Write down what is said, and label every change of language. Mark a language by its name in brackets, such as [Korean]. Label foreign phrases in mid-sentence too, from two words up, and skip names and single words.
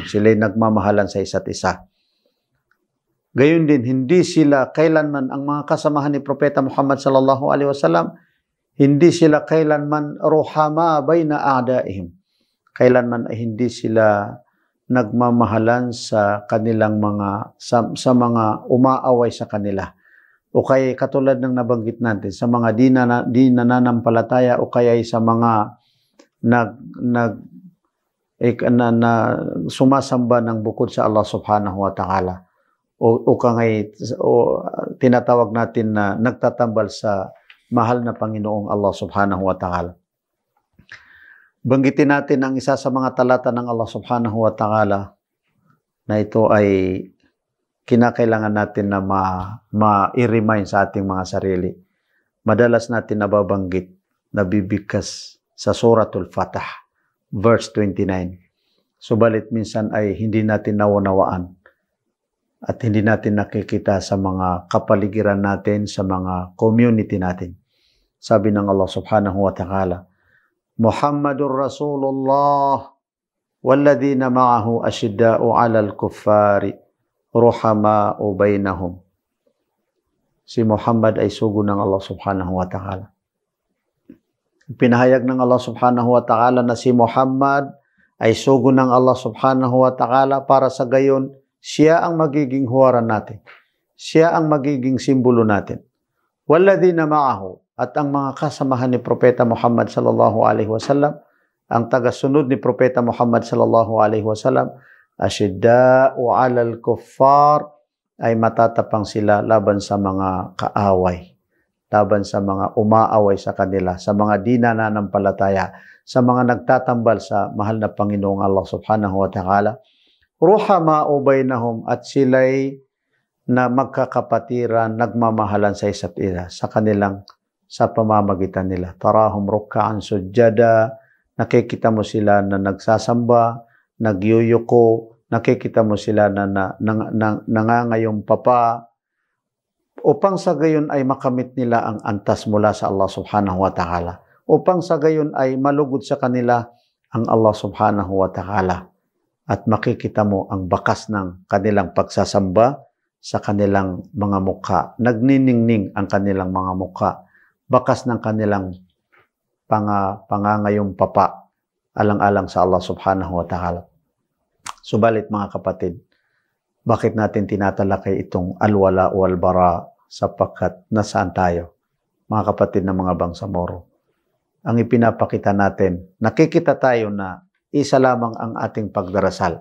[Filipino] Sila'y nagmamahalan sa isa't isa. Gayon din, hindi sila kailanman, ang mga kasamahan ni Propeta Muhammad [Arabic] صلى الله عليه وسلم, [Filipino] hindi sila kailanman [Arabic] رحماء بين أعدائهم. [Filipino] Kailanman ay hindi sila nagmamahalan sa kanilang mga sa mga umaaway sa kanila. O kaya katulad ng nabanggit natin sa mga di nananampalataya o kaya sa mga sumasamba ng bukod sa Allah [Arabic] سبحانه وتعالى. [Filipino] O tinatawag natin na nagtatambal sa mahal na Panginoong Allah [Arabic] سبحانه وتعالى. [Filipino] Banggitin natin ang isa sa mga talata ng Allah [Arabic] سبحانه وتعالى [Filipino] na ito ay kinakailangan natin na ma-remind sa ating mga sarili. Madalas natin nababanggit, nabibigkas sa Suratul Fatah, verse 29. Subalit minsan ay hindi natin naunawaan at hindi natin nakikita sa mga kapaligiran natin, sa mga community natin. Sabi ng [Arabic] الله سبحانه وتعالى محمد رسول الله والذين معه أشداء على الكفار رحماء بينهم. [Filipino] Si Muhammad ay sugo ng Allah [Arabic] سبحانه وتعالى. [Filipino] Pinahayag ng Allah [Arabic] سبحانه وتعالى [Filipino] na si Muhammad ay sugo ng Allah [Arabic] سبحانه وتعالى [Filipino] para sa gayon siya ang magiging huwaran natin. Siya ang magiging simbolo natin. [Arabic] والذين معه, [Filipino] at ang mga kasamahan ni Propeta Muhammad [Arabic] صلى الله عليه وسلم, [Filipino] ang tagasunod ni Propeta Muhammad [Arabic] صلى الله عليه وسلم, أشداء على الكفار, [Filipino] ay matatapang sila laban sa mga kaaway, laban sa mga umaaway sa kanila, sa mga di nananampalataya, sa mga nagtatambal sa mahal na Panginoong Allah [Arabic] سبحانه وتعالى. رحماء بينهم, [Filipino] at sila'y na magkakapatiran, nagmamahalan sa isa't isa, sa pamamagitan nila. [Arabic] تراهم ركعا سجدا, [Filipino] nakikita mo sila na nagsasamba, nagyuyuko, nakikita mo sila na nangangayong papa, upang sa gayon ay makamit nila ang antas mula sa Allah [Arabic] سبحانه وتعالى. [Filipino] Upang sa gayon ay malugod sa kanila ang Allah [Arabic] سبحانه وتعالى. [Filipino] At makikita mo ang bakas ng kanilang pagsasamba sa kanilang mga mukha. Nagniningning ang kanilang mga mukha. Bakas ng kanilang pangangayong papa, alang-alang sa Allah [Arabic] سبحانه وتعالى. [Filipino] Subalit mga kapatid, bakit natin tinatalakay itong alwala o albara? Sapagkat nasaan tayo? mga kapatid na mga bangsamoro. Ang ipinapakita natin, nakikita tayo na isa lamang ang ating pagdarasal.